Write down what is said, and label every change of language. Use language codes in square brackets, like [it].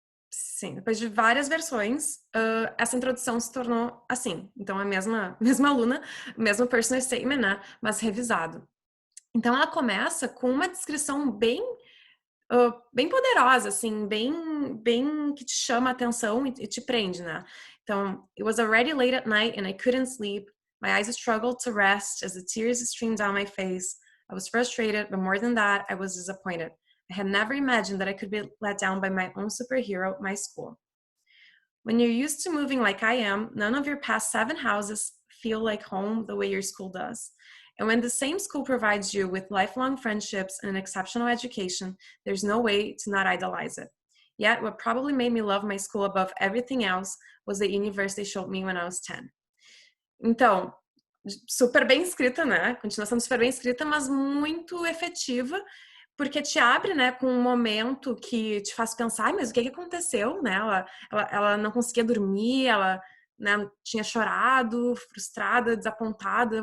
[pt] Sim, depois de várias versões, essa introdução se tornou assim. Então, a mesma aluna, mesmo personal statement, né? Mas revisado. Então, ela começa com uma descrição bem poderosa, assim, bem que te chama a atenção e te prende, né? Então, [en] it was already late at night and I couldn't sleep. My eyes struggled to rest as the tears streamed down my face. I was frustrated, but more than that, I was disappointed. I had never imagined that I could be let down by my own superhero, my school. When you're used to moving like I am, none of your past 7 houses feel like home the way your school does. And when the same school provides you with lifelong friendships and an exceptional education, there's no way to not idolize it. Yet, what probably made me love my school above everything else was the universe they showed me when I was 10. [pt] Então, super bem escrita, né? Continua sendo super bem escrita, mas muito efetiva, porque te abre, né, com um momento que te faz pensar, mas o que aconteceu, né? Ela não conseguia dormir, ela, né, tinha chorado, frustrada, desapontada.